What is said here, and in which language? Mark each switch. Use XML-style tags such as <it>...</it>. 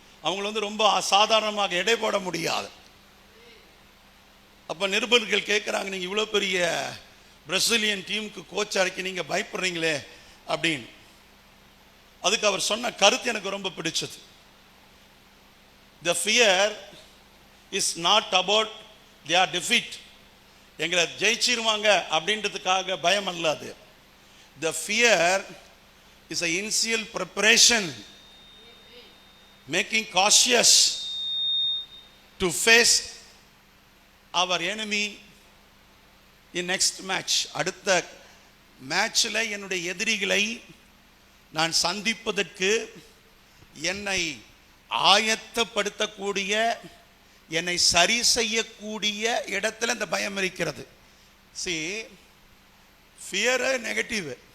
<ta>அவங்கள ரொம்ப சாதாரணமாக எடை போட முடியாது. அப்போ நிருபர்கள் கேட்குறாங்க, நீங்கள் இவ்வளோ பெரிய பிரேசிலியன் டீமுக்கு கோச் அழைக்க நீங்கள் பயப்படுறீங்களே அப்படின்னு. அதுக்கு அவர் சொன்ன கருத்து எனக்கு ரொம்ப பிடிச்சது.</ta> <en>The fear is not about their defeat.</en> <ta>எங்களை ஜெயிச்சிருவாங்க அப்படின்றதுக்காக பயம் அல்ல அது.</ta> <en>The fear is an initial preparation, making cautious to face our enemy in next match.</en> <ta>அடுத்த மேட்ச்ல என்னுடைய எதிரிகளை நான் சந்திப்பதற்கு என்னை ஆயத்தப்படுத்தக்கூடிய, என்னை சரி செய்யக்கூடிய இடத்துல இந்த பயம் இருக்கிறது.</ta> <en>See, fear</en> <ta>negative.</ta>